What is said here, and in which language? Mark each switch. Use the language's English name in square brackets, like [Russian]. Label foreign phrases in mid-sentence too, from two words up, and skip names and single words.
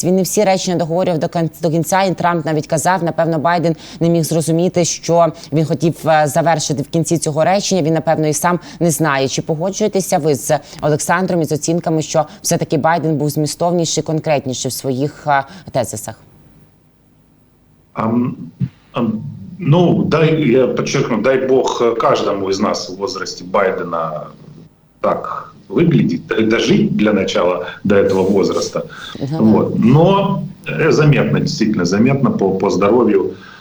[Ukrainian] Він не всі речення договорював до кінця, і Трамп навіть казав, напевно, Байден не міг зрозуміти, що він хотів завершити в кінці цього речення. Він, напевно, і сам не знає. Чи погоджуєтеся ви з Олександром і з оцінками, що все-таки Байден був змістовніший, конкретніший в своїх тезисах? [Russian] Ну, я подчеркну, дай бог каждому из нас в возрасте Байдена так выглядеть, дожить для начала до этого возраста. Вот. Но заметно, действительно заметно по здоровью.